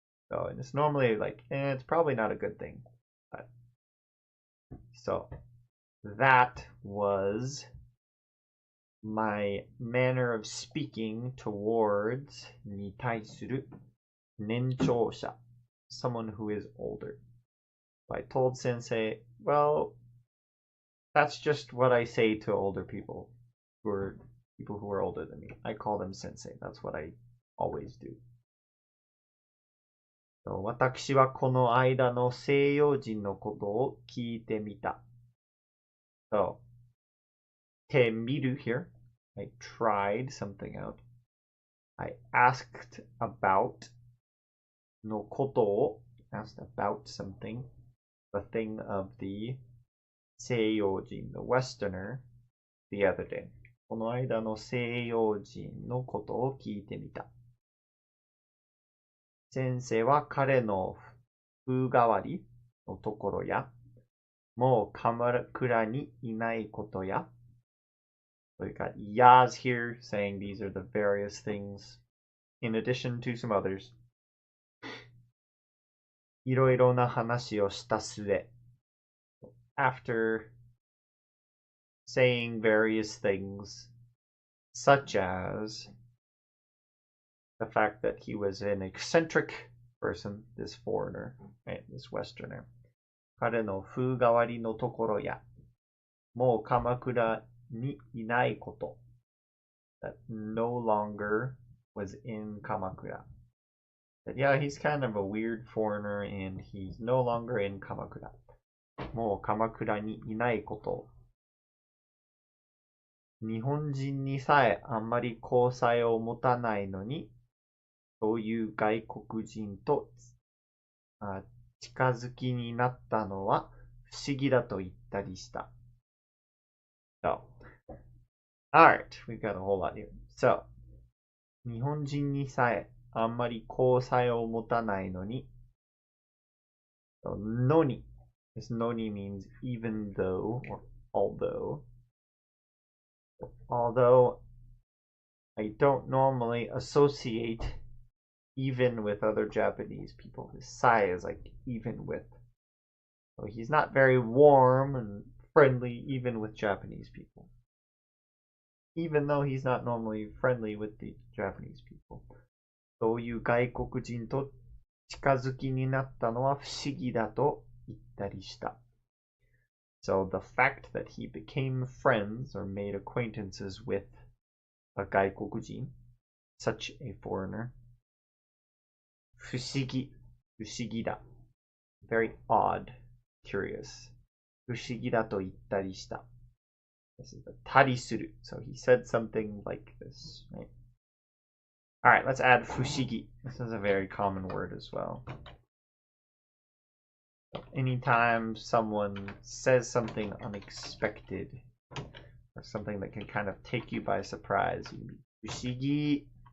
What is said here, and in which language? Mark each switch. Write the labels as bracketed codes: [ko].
[en] So and it's normally like, it's probably not a good thing. But, so that was my manner of speaking towards [ja] に対する年長者, [en] someone who is older. So I told Sensei, well, that's just what I say to older people who are people who are older than me. I call them Sensei. That's what I always do. [ja] So, 私はこの間の西洋人のことを聞いてみた. [en] So, てみる here. I tried something out. I asked about のことを asked about something. The thing of the 西洋人, the Westerner, the other day. [ja] この間の西洋人のことを聞いてみた。先生は彼の風変わりのところや、もう鎌倉にいないことや、 [en] So we got Yaz here saying these are the various things, in addition to some others. [ja] いろいろな話をした末。 [en] After saying various things, such as the fact that he was an eccentric person, this foreigner, right, this Westerner. [ja] 彼の風変わりのところや、もう鎌倉にいないこと。 [en] That no longer was in Kamakura. That yeah, he's kind of a weird foreigner and he's no longer in Kamakura. [ja] もう鎌倉にいないこと。日本人にさえあんまり交際を持たないのに、そういう外国人と近づきになったのは不思議だと言ったりした。 [en] So, alright, we've got a whole lot here. So, [ja] 日本人にさえあんまり交際を持たないのに、 [en] so, のに This のに means even though or although. Although I don't normally associate even with other Japanese people. His sai is like even with. So he's not very warm and friendly even with Japanese people. Even though he's not normally friendly with the Japanese people. [ja] そういう外国人と近づきになったのは不思議だと言ったりした。 [en] So the fact that he became friends or made acquaintances with a 外国人, such a foreigner, 不思議だ. Very odd, curious. [ja] 不思議だと言ったりした. [en] This is the tarisuru. So he said something like this, right? All right, let's add fushigi. This is a very common word as well. Anytime someone says something unexpected or something that can kind of take you by surprise, you can be fushigi.